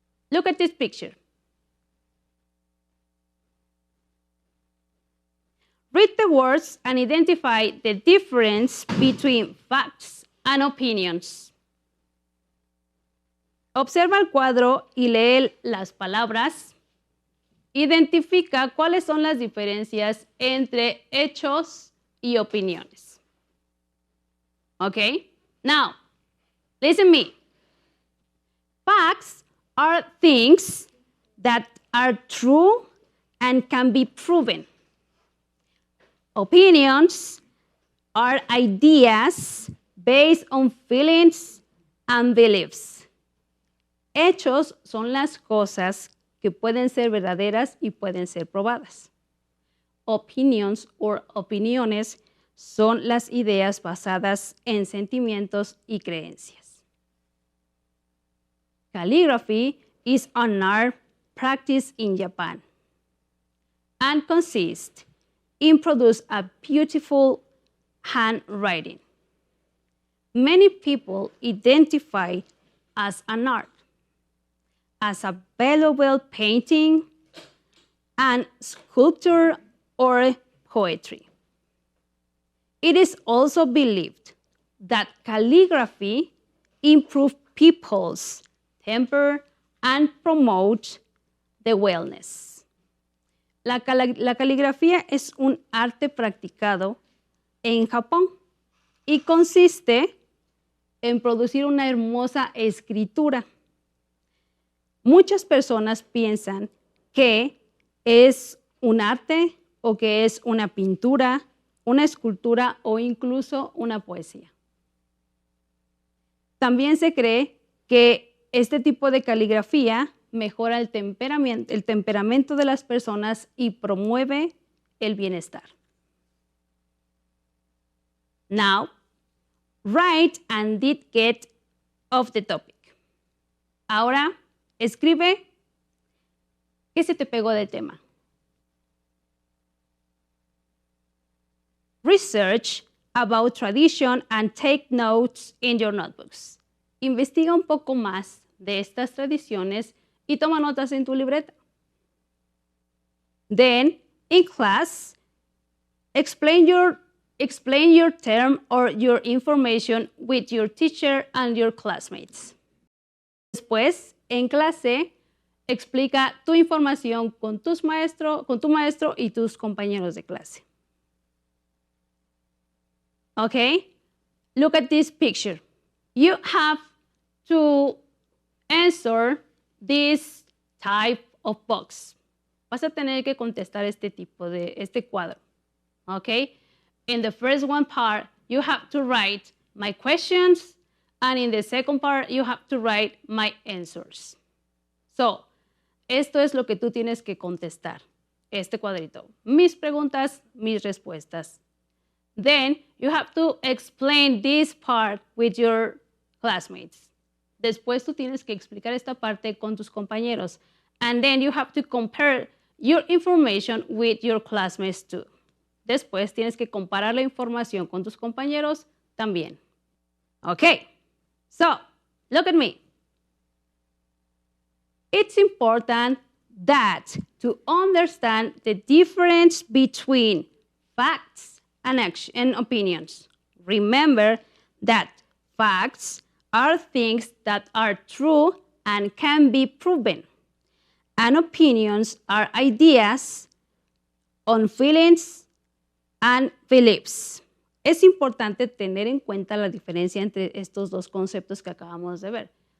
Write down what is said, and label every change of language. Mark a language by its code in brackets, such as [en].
[en] Look at this picture. Read the words and identify the difference between facts and opinions. [es] Observa el cuadro y lee las palabras. Identifica cuáles son las diferencias entre hechos y opiniones. [en] Okay? Now, listen to me. Facts are things that are true and can be proven. Opinions are ideas based on feelings and beliefs. [es] Hechos son las cosas que pueden ser verdaderas y pueden ser probadas. [en] Opinions [es] or opiniones son las ideas basadas en sentimientos y creencias. [en] Calligraphy is an art practiced in Japan and consists in produce a beautiful handwriting. Many people identify as an art, as a valuable painting, and sculpture or poetry. It is also believed that calligraphy improves people's temper and promotes the wellness. [es] La caligrafía es un arte practicado en Japón y consiste en producir una hermosa escritura. Muchas personas piensan que es un arte o que es una pintura, una escultura o incluso una poesía. También se cree que este tipo de caligrafía mejora el temperamento de las personas y promueve el bienestar. [en] Now, write and did get off the topic. [es] Ahora, escribe qué se te pegó del tema. [en] Research about tradition and take notes in your notebooks. [es] Investiga un poco más de estas tradiciones y toma notas en tu libreta. [en] Then, in class, explain your term or your information with your teacher and your classmates. [es] Después, en clase, explica tu información con tu maestro y tus compañeros de clase. [en] Okay? Look at this picture. You have to answer this type of box. [es] Vas a tener que contestar este cuadro. [en] Okay? In the first one part, you have to write my questions, and in the second part, you have to write my answers. So, [es] esto es lo que tú tienes que contestar. Este cuadrito. Mis preguntas, mis respuestas. [en] Then, you have to explain this part with your classmates. [es] Después tú tienes que explicar esta parte con tus compañeros. [en] And then you have to compare your information with your classmates too. [es] Después tienes que comparar la información con tus compañeros también. [en] Okay, so look at me. It's important that to understand the difference between facts and opinions. Remember that facts are things that are true and can be proven. And opinions are ideas on feelings and beliefs. [es] Es importante tener en cuenta la diferencia entre estos dos conceptos que acabamos de ver.